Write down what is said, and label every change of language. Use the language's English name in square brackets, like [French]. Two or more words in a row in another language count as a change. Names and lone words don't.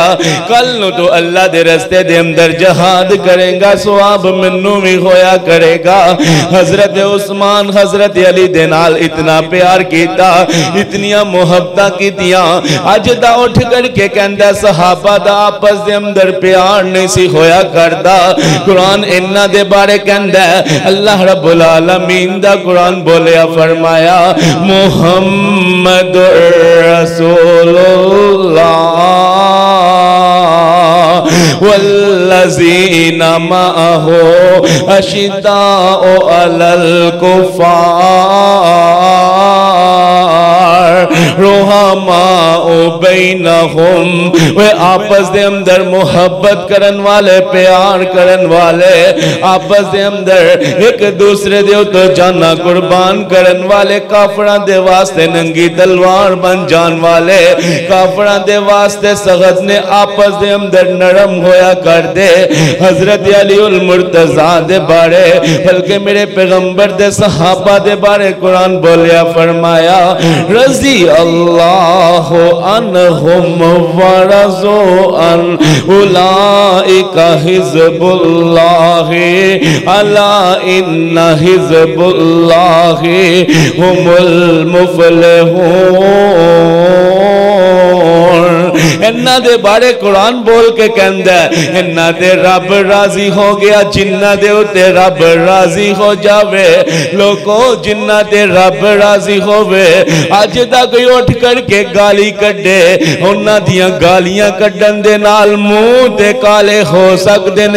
[Punjabi] کل نوں تو اللہ دے رستے دے اندر جہاد کریگا ثواب مینوں بھی ہویا کریگا. حضرت عثمان حضرت علی دے نال اتنا پیار کیا اتنیاں محبتاں کیتیاں اج دا اٹھ کرکے کہندا صحابہ دا آپس دے اندر پیار نہیں سی ہویا کردا. قرآن انہاں دے بارے کہندا اللہ [Arabic] رب العالمين [Punjabi] دا قرآن بولیا فرمایا [Arabic] محمد رسول الله والذين معه أشداء على الكفار رحماء بينهم. [Punjabi] وے آپس دے اندر محبت کرن والے پیار کرن والے آپس دے اندر ایک دوسرے دے توں جاناں قربان کرن والے کافراں دے واسطے ننگی تلوار بن جان والے کافراں دے واسطے سخت نے آپس دے اندر نرم ہویا کر دے. حضرت علی المرتضیٰ دے بارے بلکہ میرے پیغمبر دے صحابہ دے بارے قرآن بولیا فرمایا [Arabic] رضي الله عنهم ورضوا عن أولئك حزب الله ألا إن حزب الله هم المفلحون. [Punjabi] انہاں دے بارے قرآن بول کے کہندا انہاں دے رب راضی ہو گیا جنہاں دے اتے رب راضی ہو جاوے. لوگو جنہاں دے رب راضی ہووے اج تک اٹھ کرکے گالی کڈھے انہاں دیاں گالیاں کڈھن دے نال منہ تے کالے ہو سکدے نے.